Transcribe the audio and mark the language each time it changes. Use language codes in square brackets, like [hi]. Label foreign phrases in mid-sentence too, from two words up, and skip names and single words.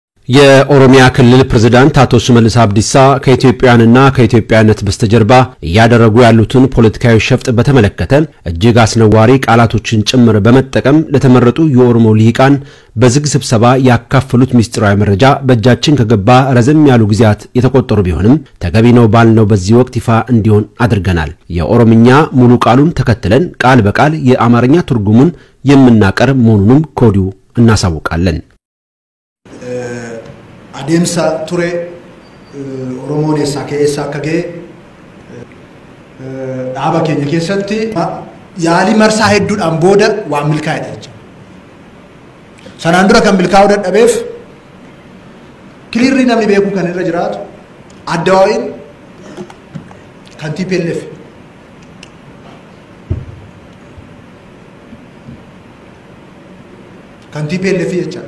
[am] የኦሮሚያ ክልል ፕሬዝዳንት አቶ ሽመልስ አብዲሳ ከኢትዮጵያውያንና ከኢትዮጵያነት በስተጀርባ ያደረጉ ያሉትን ፖለቲካዊ ሸፍጥ በተመለከተ እጅግ አስነዋሪ ቃላቶችን ጭምር በመጠቀም ለተመረጡ የኦሮሞ ልሂቃን በዝግ ስብሰባ ያካፈሉት ሚስጥራዊ መረጃ በእጃችን ከገባ ረዘም ያሉ ጊዜያት የተቆጠሩ ቢሆንም ተገቢ ነው ባልነው በዚህ ወቅት ይፋ እንዲሆን አድርገናል። የኦሮምኛ ሙሉ ቃሉን ተከትለን ቃል በቃል የአማርኛ ትርጉሙን የምናቀርብ መሆኑንም ኮዲው እናሳውቃለን። [om] Adeemsa ture Oromoon eessaa keessa akka ga'e dhaaba keenya keessatti yaalii marsaa hedduudhaan booda waan milkaa'edha jechuudha. Sanaan dura kan milkaa'uu dadhabeef kiliirrii namni beekuu kan irra jiraatu Addawaayeen kan TPLF jechuudha.